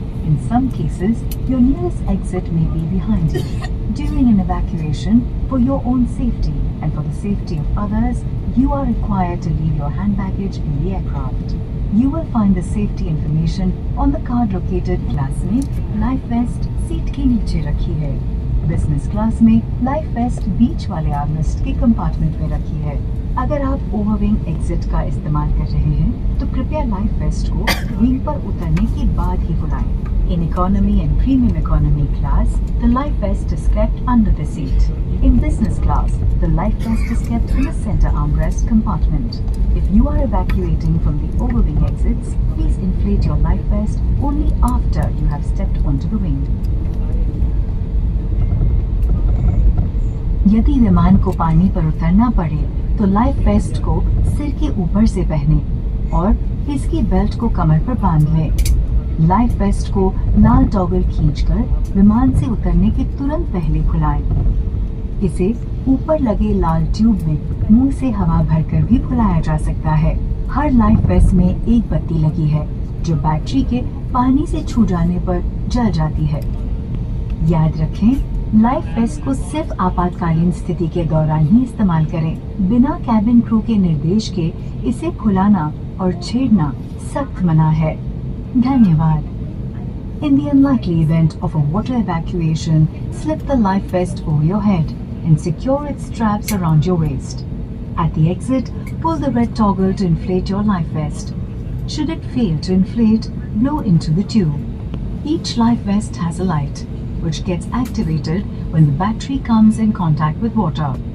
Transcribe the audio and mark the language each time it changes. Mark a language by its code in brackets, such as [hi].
[en] In some cases, your nearest exit may be behind you. During an evacuation, for your own safety and for the safety of others, you are required to leave your hand baggage in the aircraft. You will find the safety information on the card located class [hi] में life waste seat के नीचे रखी है। Business class में life waste बीच वाले armrest के compartment में रखी है। अगर आप ओवरविंग एग्जिट का इस्तेमाल कर रहे हैं तो कृपया लाइफ वेस्ट को विंग पर उतरने के बाद ही बुलाएं। [en] In economy and premium economy class, the life vest is kept under the seat. In business class, the life vest is kept in the center armrest compartment. If you are evacuating from the overwing exits, please inflate your life vest only after you have stepped onto the wing. [hi] यदि विमान को पानी पर उतरना पड़े तो life waste को सिर के ऊपर से पहने और इसकी बेल्ट को कमर पर बांध लें। लाइफ वेस्ट को लाल टॉगल खींचकर विमान से उतरने के तुरंत पहले खुलाएं। इसे ऊपर लगे लाल ट्यूब में मुंह से हवा भरकर भी खुलाया जा सकता है। हर लाइफ वेस्ट में एक बत्ती लगी है जो बैटरी के पानी से छू जाने पर जल जाती है। याद रखें, लाइफ वेस्ट को सिर्फ आपातकालीन स्थिति के दौरान ही इस्तेमाल करें। बिना कैबिन क्रू के निर्देश के इसे खुलाना और छेड़ना सख्त मना है। धन्यवाद। [en] In the unlikely event of a water evacuation, slip the life vest over your head and secure its straps around your waist. At the exit, pull the red toggle to inflate your life vest. Should it fail to inflate, blow into the tube. Each life vest has a light, which gets activated when the battery comes in contact with water.